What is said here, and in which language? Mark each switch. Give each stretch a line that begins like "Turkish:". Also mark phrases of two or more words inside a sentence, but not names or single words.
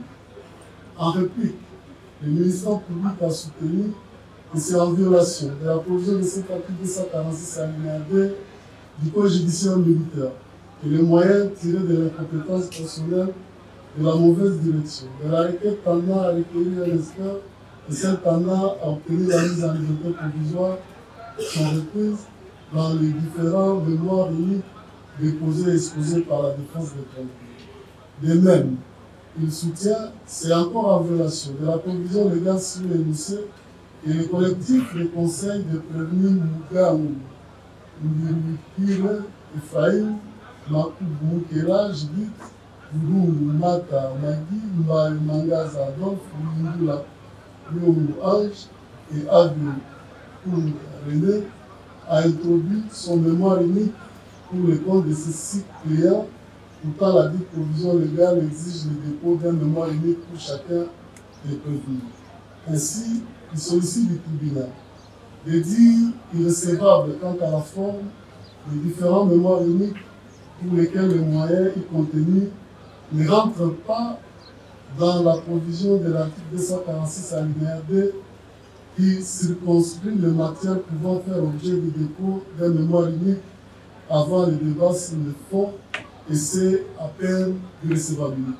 French: En réplique, le ministère public a soutenu que c'est en violation de la provision de cet article 246 alinéa 2 du Code judiciaire militaire et les moyens tirés de l'incompétence personnelle, de la mauvaise direction, de la requête tendant à requérir un expert et celle tendant à obtenir la mise en liberté provisoire sont reprises dans les différents mémoires uniques déposés et exposés par la défense des prévenus. De même, il soutient, c'est encore en violation de la provision légale sur l'énoncé et le collectif des conseils de prévenus Mugamu, Mbirikire, Ephraim, Makubu Mukela, Judith, Lungu Mata Magi, Mbaye Mangaza Adolphe, Lundula Lungu Ange et Abdou René a introduit son mémoire unique pour le compte de ces 6 clients. Pourtant, la dite provision légale exige le dépôt d'un mémoire unique pour chacun des prévenus. Ainsi, il sollicite du tribunal de dire irrécevable quant à la forme des différents mémoires uniques pour lesquels les moyens y contenus ne rentrent pas dans la provision de l'article 246 alinéa 2 qui circonscrit les matières pouvant faire objet du dépôt d'un mémoire unique avant le débat sur le fond et c'est à peine d'irrécevabilité.